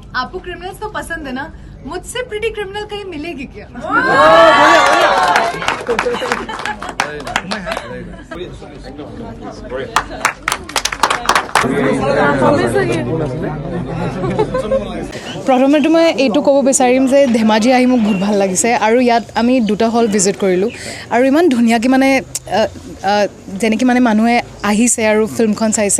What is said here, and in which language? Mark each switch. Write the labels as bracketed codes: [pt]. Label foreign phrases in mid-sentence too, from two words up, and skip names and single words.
[hi] आपको क्रिमिनल्स तो पसंद है ना, मुझसे [en] pretty criminal [hi] कहीं मिलेगी क्या? [as] প্ৰথমতে মই এইটো ক'ব বিচাৰিম যে ধেমাজি আহি মোক বহুত ভাল লাগিছে আৰু ইয়াত আমি দুটা [en] hall visit [as] কৰিলোঁ আৰু ইমান ধুনীয়াকৈ মানে যেনেকৈ মানে মানুহে আহিছে আৰু ফিল্মখন চাইছে